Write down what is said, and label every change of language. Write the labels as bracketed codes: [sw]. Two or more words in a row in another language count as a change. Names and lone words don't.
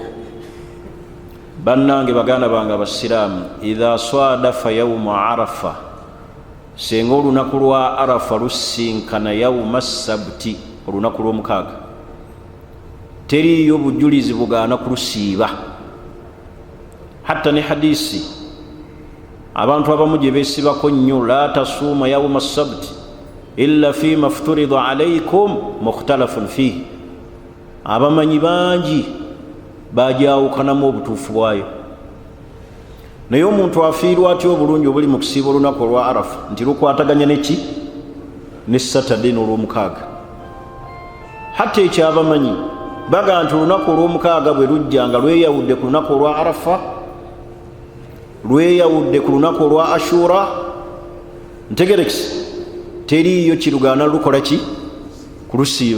[lg] Bannange baganda bange abasiraamu, [ar] إذا صادف يوم عرفة, [lg] senga olunaku lwa Arafa lusinkana [ar] يوم السبت, [lg] olunaku lw'omukaaga, teriyo bujulizi bugaana kulusiiba. Hatta ne hadisi abantu abamu gye beesibako nnyo, [ar] لا تصوموا يوم السبت إلا فيما افترض عليكم مختلف فيه, [lg] abamanyi bangi bagyawukanamu obutuufu bwayo. Naye omuntu afiirwa atya obulungi obuli mu kusiiba olunaku olwa Arafa nti lukwataganya neki ne Saturday n'olw'omukaaga. Hatta ekyabamanyi baga nti olunaku olw'omukaaga bwe lujja nga lweyawudde ku lunaku olwa Arafa, lweyawudde ku lunaku olwa Ashura, ntegerekisi teriyo kirugaana lukola ki kulusiiba.